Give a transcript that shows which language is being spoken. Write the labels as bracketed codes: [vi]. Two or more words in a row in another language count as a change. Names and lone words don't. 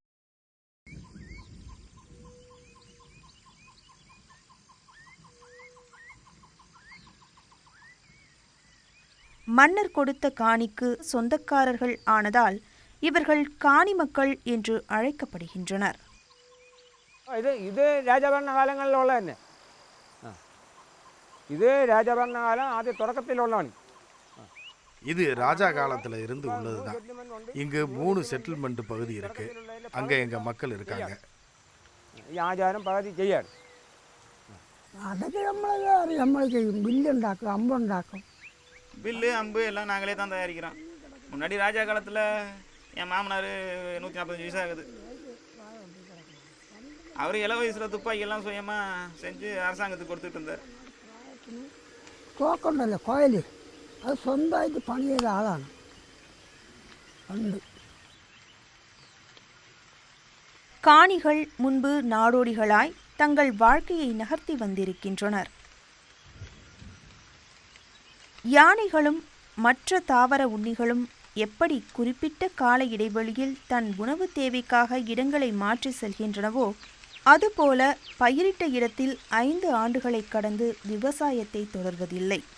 [ta] மன்னர் கொடுத்த காணிக்கு சொந்தக்காரர்கள் ஆனதால் இவர்கள் காணி மக்கள் என்று அழைக்கப்படுகின்றனர். [ml] ഇത് രാജഭരണകാലങ്ങളിലുള്ള തന്നെ. [ta] இது ராஜபரணகாலம் ஆதி தொடக்கத்திலுள்ளவன். இது ராஜா காலத்தில் இருந்து உள்ளதுதான். இங்கு 3 செட்டில்மெண்ட் பகுதி இருக்கு. அங்கே எங்கள் மக்கள் இருக்காங்க. [ml] ഈ ആചാരം പകുതി ചെയ്യാണ്. അതൊക്കെ നമ്മൾ ചെയ്യും. വില്ലുണ്ടാക്കും, അമ്പുണ്ടാക്കും. [ta] வில்லு அம்பு எல்லாம் நாங்களே தான் தயாரிக்கிறோம். முன்னாடி ராஜா காலத்தில் என் மாமனார் 145 வயசு ஆகுது. அவர் இள வயசில் துப்பாக்கியெல்லாம் சுயமாக செஞ்சு அரசாங்கத்துக்கு கொடுத்துட்டு இருந்தார். [ml] തോക്കുണ്ടല്ലോ കോയൽ, അത് സ്വന്തമായിട്ട് പണി ചെയ്ത ആളാണ് പണ്ട്. [ta] காணிகள் முன்பு நாடோடிகளாய் தங்கள் வாழ்க்கையை நகர்த்தி வந்திருக்கின்றனர். யானைகளும் மற்ற தாவர உண்ணிகளும் எப்படி குறிப்பிட்ட கால இடைவெளியில் தன் உணவு தேவைக்காக இடங்களை மாற்றி செல்கின்றனவோ அதுபோல பயிரிட்ட இடத்தில் 5 ஆண்டுகளை கடந்து விவசாயத்தை தொடர்வதில்லை.